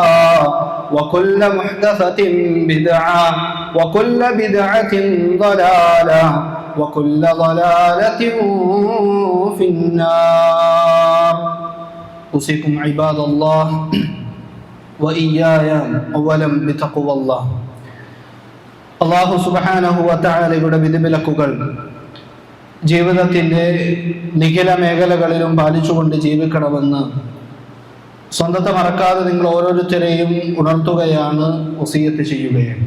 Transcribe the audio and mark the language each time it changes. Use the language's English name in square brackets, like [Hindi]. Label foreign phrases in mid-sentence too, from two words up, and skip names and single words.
[Arabic] وكل محدثة بدعة وكل بدعة ضلالة وكل ضلالة في النار أوصيكم عباد الله وإياي أولا بتقوى الله الله سبحانه و تعالى [Malayalam] വിധിവിലക്കുകൾ ജീവിതത്തിൻ്റെ നിഖില മേഖലകളിലും പാലിച്ചുകൊണ്ട് ജീവിക്കണമെന്ന് സ്വന്തത്തെ മറക്കാതെ നിങ്ങൾ ഓരോരുത്തരെയും ഉണർത്തുകയാണ്, വസിയത്ത് ചെയ്യുകയാണ്.